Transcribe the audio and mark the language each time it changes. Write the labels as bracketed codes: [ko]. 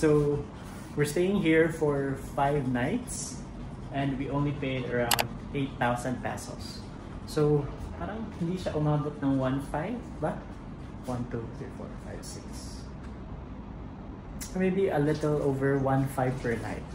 [en] So we're staying here for 5 nights and we only paid around 8,000 pesos. [tl] So parang hindi siya umabot ng 1.5 ba? [en] 1, 2, 3, 4, 5, 6. Maybe a little over 1.5 per night.